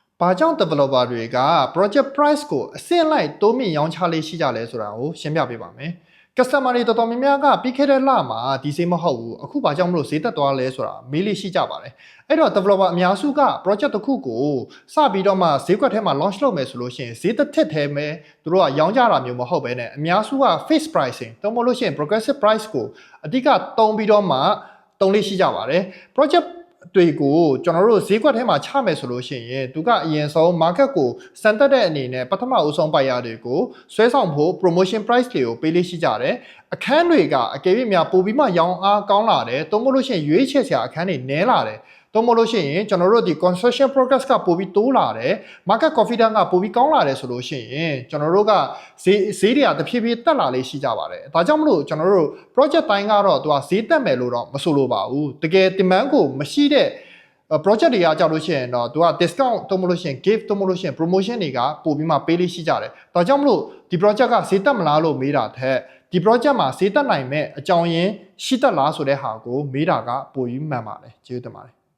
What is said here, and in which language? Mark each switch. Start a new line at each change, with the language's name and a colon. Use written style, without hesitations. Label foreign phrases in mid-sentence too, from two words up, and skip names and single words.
Burmese: ဘာကြောင့် developer တွေက project price ကိုအဆင့်လိုက်တိုးမြင့်ရောင်းချလေးရှိကြလဲဆိုတာကိုရှင်းပြပေးပါမယ်။ customer တွေတော်တော်များများကပြီးခဲ့တဲ့လမှာဒီဈေးမဟုတ်ဘူးအခုဘာကြောင့်မလို့ဈေးတက်သွားလဲဆိုတာမေးလေးရှိကြပါတယ်။အဲ့တော့ developer အများစုက project တစ်ခုကိုစပြီးတော့မှဈေးကွက်ထဲမှာ launch လုပ်မယ်ဆိုလို့ရှိရင်ဈေးတစ်ထစ်ထဲမှာသူတို့ကရောင်းကြတာမျိုးမဟုတ်ဘဲနဲ့အများစုက
English: fixed pricing
Burmese: တော့မလို့ရှိရင်
English: progressive price
Burmese: ကိုအဓိကတုံးပြီးတော့မှတုံးလေးရှိကြပါတယ်။ projectတွေကိုကျွန်တော်တို့ဈေးကွက်ထဲမှာချမယ်ဆိုလို့ရှိရင်သူ ကအရင်ဆုံး market ကိုစံတက်တဲ့အနေနဲ့ပထမအဆုံးပိုင်ရတွေကိုဆွဲဆောင်ဖို့
English: promotion price
Burmese: တွေကိုပေးလေးရှိကြတယ်အခန်းတွေကအကယ်၍များပို့ပြီးမှရောင်းအား ကောင်းလာတယ်တော့မလို့ရှိရင်ရွေးချယ်စရာအခန်းတွေနည်းလာတယ်တော့မလို့ရှိရင်ကျွန်တော်တို့ဒီ
English: construction progress
Burmese: ကပို့ပြီးတိုးလာတယ်
English: market confidence
Burmese: ကပို့ပြီးကောင်းလာတယ်ဆိုလို့ရှိရင်ကျွန်တော်တို့ကဈေးတွေကတဖြည်းဖြည်းတက်လာလေးရှိကြပါတယ်ဒါကြောင့်မလို့ကျွန်တော်တို့ project တိုင်းကတော့သူကဈေးတက်မယ်လို့တော့မဆိုလိုပါဘူးတကယ် demand ကိုမရှိတဲ့ project တွေကကြောက်လို့ရှိရင်တော့သူက discount တော့မလို့ရှိရင် gift တော့မလို့ရှိရင် promotion တွေကပို့ပြီးမှပေးလေးရှိကြတယ်ဒါကြောင့်မလို့ဒီ project ကဈေးတက်မလားလို့မေးတာထက်ဒီ project မှာဈေးတက်နိုင်မဲ့အကြောင်းရင်းရှိတက်လားဆိုတဲ့ဟာကိုမေးတာကပိုပြီးမှန်ပါတယ်ကျေးဇူးတင်ပါတယ်